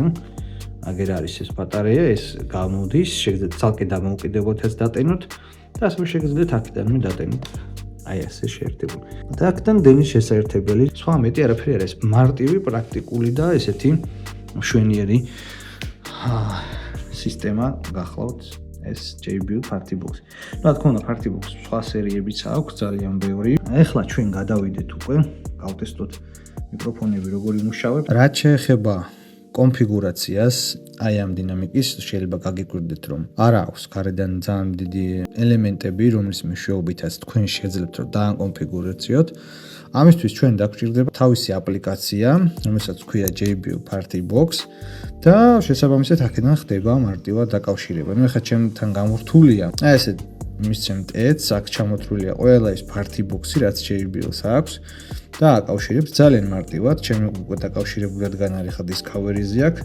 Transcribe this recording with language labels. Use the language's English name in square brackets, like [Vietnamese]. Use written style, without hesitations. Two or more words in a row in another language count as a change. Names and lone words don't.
[Georgian] აგერ არის ეს ბატარეა, ეს გამოდის, შეგიძლიათ ცალკე დამოუკიდებლობითაც დატენოთ და ასევე შეგიძლიათ აქედანვე დატენოთ. აი ესე შეერთებული. და აქედან დენის შესაერთებელი, სხვა მეტი არაფერი არ არის. მარტივი, პრაქტიკული და ესეთი მშვენიერი სისტემა გახლავთ ეს JBL party box. რა თქმა უნდა party box სხვა სერიებიც აქვს ძალიან ბევრი. ეხლა ჩვენ გადავიდეთ უკვე, გავტესტოთ მიკროფონები როგორ იმუშავებს. რაც შეეხება კონფიგურაციას, აი ამ დინამიკის შეიძლება გაგიკვირდეთ, რომ არ აქვს გარედან ძალიან დიდი ელემენტები, რომლის მეშვეობითაც თქვენ შეძლებთ რომ დააკონფიგურაციოთ. ამისთვის ჩვენ დაგვჭირდება თავისი აპლიკაცია, რომელსაც ქვია JBL party box და შესაბამისად აქედან ხდება მარტივად დაკავშირება. ნუ ეხლა ჩემთან გამორთულია. აი ესე მისცემთ ეთს, აქ ჩამოთვლილია ყველა ეს party box-ი, რაც JBL-ს აქვს და აკავშირებთ ძალიან მარტივად. ჩემი უკვე დაკავშირებული რადგან არის ხა Discovery-ზე აქ.